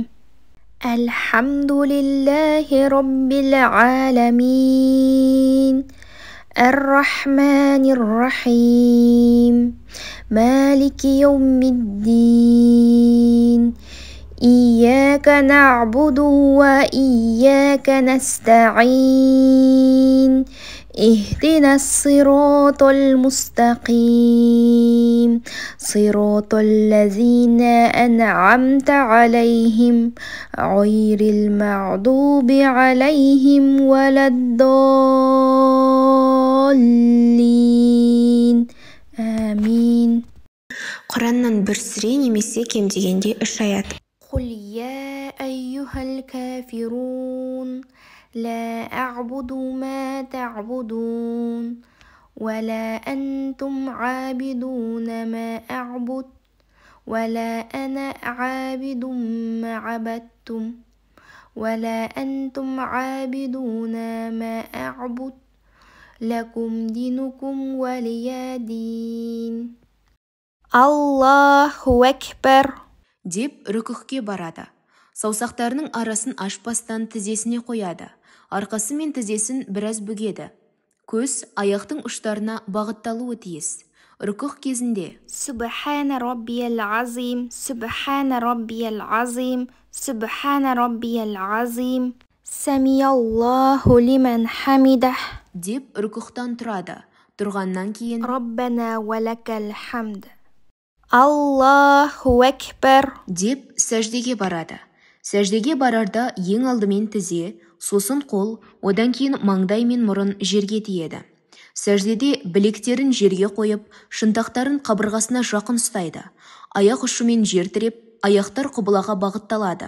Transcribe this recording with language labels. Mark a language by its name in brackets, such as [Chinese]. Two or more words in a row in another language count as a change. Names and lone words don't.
[Arabic] الحمد لله رب العالمين. الرحمن الرحيم. مالك يوم الدين. إياك نعبد وإياك نستعين. اهدنا الصراط المستقيم صراط الذين أنعمت عليهم غير المغضوب عليهم ولا الضالين آمين. [Kazakh] Құраннан бір сүре немесе кем дегенде 3 аят. [Arabic] قل يا أيها الكافرون لا أعبد ما تعبدون ولا أنتم عابدون ما أعبد ولا أنا عابد ما عبدتم ولا أنتم عابدون ما أعبد لكم دينكم ولي دين. الله أكبر [Kazakh] деп рүкүхке барады. Саусақтарының арасын ашпастан тізесіне қояды. Арқасы мен тізесін біраз бүгеді. Көз аяқтың ұштарына бағытталуы тиіс. Рүкүх кезінде [Arabic] سبحان ربي العظيم، سبحان ربي العظيم، سبحان ربي العظيم، سمع الله لمن حمده [Kazakh] деп рүкүхтан тұрады. Тұрғаннан кейін [Arabic] ربنا ولك الحمد. الله أكبر [Kazakh] деп сәждеге барады. Сәждеге барарда ең алдымен тізе, сосын қол, одан кейін маңдай мен мұрын жерге тиеді. Сәждеде білектерін жерге қойып, шынтақтарын қабырғасына жақын ұстайды. Аяқ ұшымен жер тіреп, аяқтар құбылаға бағытталады.